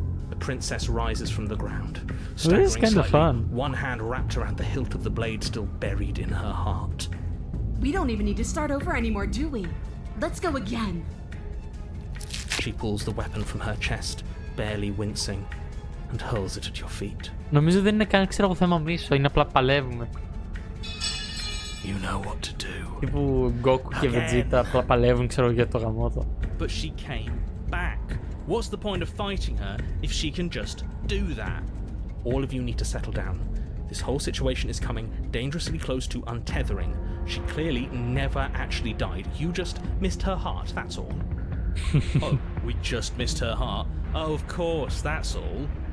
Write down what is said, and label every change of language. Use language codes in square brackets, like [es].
[en] The princess rises from the ground, staggering This is kind of slightly, fun. one hand wrapped around the hilt of the blade still buried in her heart. We don't even need to start over anymore, do we? Let's go again. She pulls the weapon from her chest, barely wincing, and hurls it at your feet. [el] Νομίζω δεν είναι καν, ξέρω εγώ, θέμα μίσο, είναι απλά παλεύουμε. [en] You know what to do. [el] Τύπου Goku και Vegeta απλά παλεύουν, ξέρω, για το γαμότο. [en] But she came back. What's the point of fighting her if she can just do that? All of you need to settle down. This whole situation is coming dangerously close to untethering. She clearly never actually died. You just missed her heart, that's all. Oh, we just missed her heart? Oh, of course, that's all.